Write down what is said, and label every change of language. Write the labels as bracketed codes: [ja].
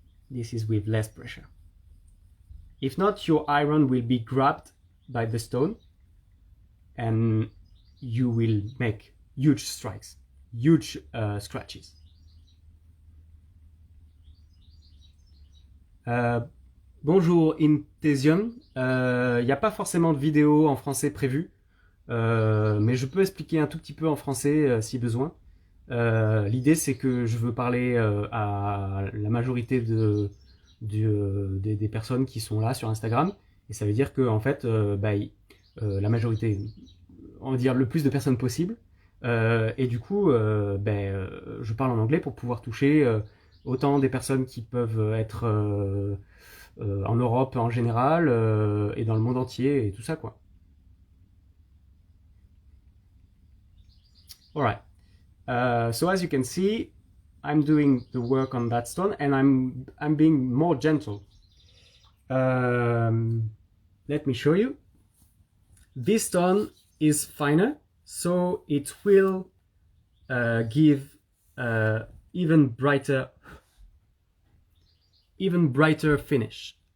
[en] This is with less pressure. If not, your iron will be grabbed by the stone and you will make huge strikes, huge scratches. [fr] Bonjour Intesium, il n'y a pas forcément de vidéo en français prévue, mais je peux expliquer un tout petit peu en français si besoin. L'idée c'est que je veux parler à la majorité des personnes qui sont là sur Instagram, et ça veut dire que en fait la majorité, on va dire le plus de personnes possible, et du coup je parle en anglais pour pouvoir toucher autant des personnes qui peuvent être en Europe en général et dans le monde entier et tout ça quoi. [en] Alright. So as you can see, I'm doing the work on that stone and I'm being more gentle. Let me show you. This stone is finer, so it will give even brighter finish.